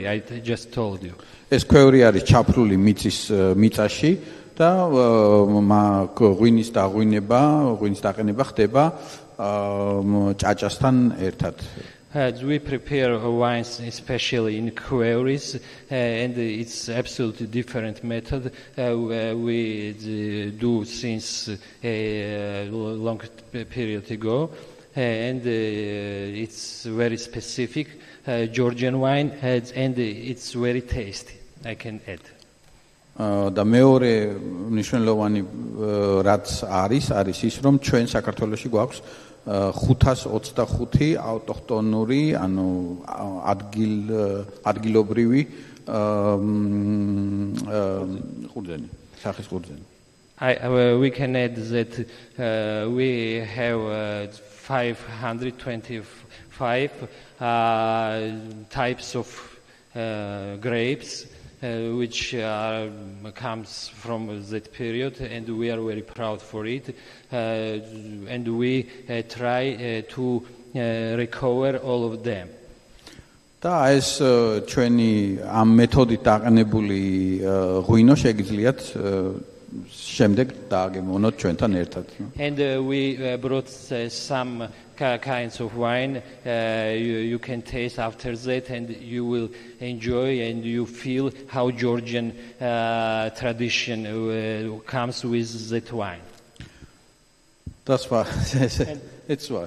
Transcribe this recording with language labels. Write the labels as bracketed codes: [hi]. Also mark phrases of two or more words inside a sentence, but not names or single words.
[en] I just told you. [ka] ეს ქვევრი არის ჩაფრული მიწის მიწაში და ღვინის დაყენება ხდება ჭაჭასთან ერთად. [en] We prepare wines especially in quarries, and it's absolutely different method we do since a long period ago, and it's very specific Georgian wine, and it's very tasty, I can add. [ka] და მეორე მნიშვნელოვანი რაც არის ის, რომ ჩვენ საქართველოში გვაქვს 525 ავტოხტონური, ანუ ადგილობრივი ხურძენი, სახის ხურძენი. [en] We can add that we have 525 types of grapes, which comes from that period, and we are very proud for it, and we try to recover all of them. [ka] და ეს ჩვენი ამ მეთოდით დაყენებული ღვინო შეგიძლიათ შემდეგ დააგემოვნოთ ჩვენთან ერთად. [en] And we brought some kinds of wine you can taste after that, and you will enjoy and you feel how Georgian tradition comes with that wine. That's why. It's why.